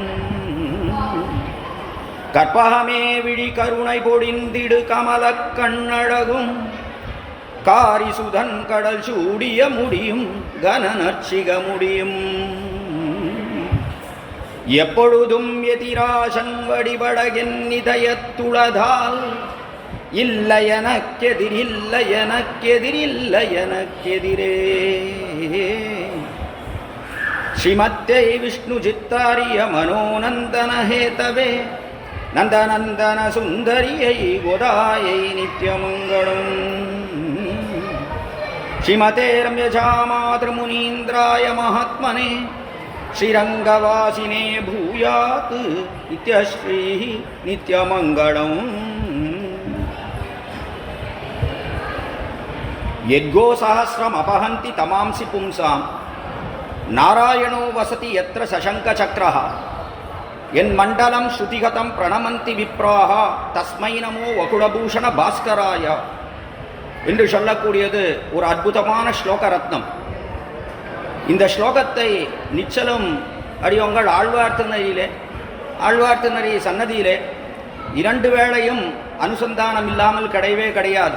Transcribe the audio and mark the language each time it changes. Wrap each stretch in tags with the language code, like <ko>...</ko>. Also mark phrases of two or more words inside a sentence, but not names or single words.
<ta>கற்பகமே விழி கருணை பொடிந்திடு கமலக் கண்ணழகும் காரிசுதன் கடல் சூடிய முடியும் கனநர்ச்சிக முடியும் எப்பொழுதும் எதிராசன் வடிவடகின் இதயத்துளதால் இல்லையனக்கெதிரில்லையனக்கெதிரில்லையனக்கெதிரே</ta> <sa>श्रीमत्यै विष्णु चित्तार्य मनोनन्दन हेतवे नन्दनन्दन सुन्दर्यै गोदायै नित्यमङ्गलम् श्रीमते रम्यजामातृमुनीन्द्राय महात्मने श्रीरंगवासिने भूयात् नित्यश्रीः नित्यमङ्गलम् यद्गोसहस्रमपहन्ति तमांसि पुंसां नारायणो वसति यत्र शशङ्खचक्रः यन्मण्डलं श्रुतिगतं प्रणमन्ति विप्राः तस्मै नमो वकुलभूषण भास्कराय</sa> <ta>என்று சொல்லக்கூடியது ஒரு அற்புதமான ஸ்லோக ரத்னம். இந்த ஸ்லோகத்தை நிச்சலும் அடியோங்கள் ஆழ்வார் திருநறி சன்னதியிலே 2 வேளையும் அனுசந்தானம் இல்லாமல் கிடையவே கிடையாது.</ta>